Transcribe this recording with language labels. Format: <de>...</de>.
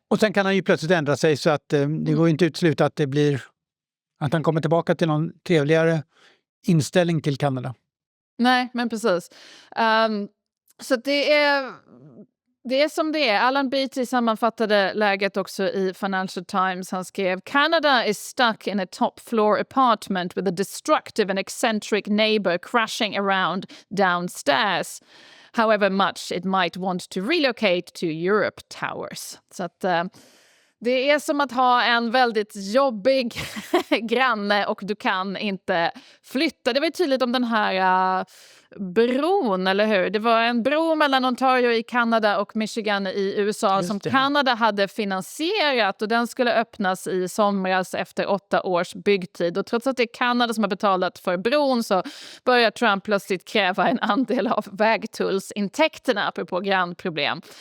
<sv>Och sen kan han ju plötsligt ändra sig så att det går inte utesluta att det blir att han kommer tillbaka till någon trevligare inställning till Kanada. Nej, men precis. Så det är som det är. Alan Beatty sammanfattade läget också i Financial Times. Han skrev:</sv> <en>Canada is stuck in a top floor apartment with a destructive and eccentric neighbor crashing around downstairs. However much it might want to relocate to Europe Towers.</en> <sv>Så att Det är som att ha en väldigt jobbig granne och du kan inte flytta. Det var ju tydligt om den här bron, eller hur? Det var en bro mellan Ontario i Kanada och Michigan i USA Just som det. Kanada hade finansierat, och den skulle öppnas i somras efter 8 års byggtid. Och trots att det är Kanada som har betalat för bron så börjar Trump plötsligt kräva en andel av vägtullsintäkterna, apropå grannproblem.</sv>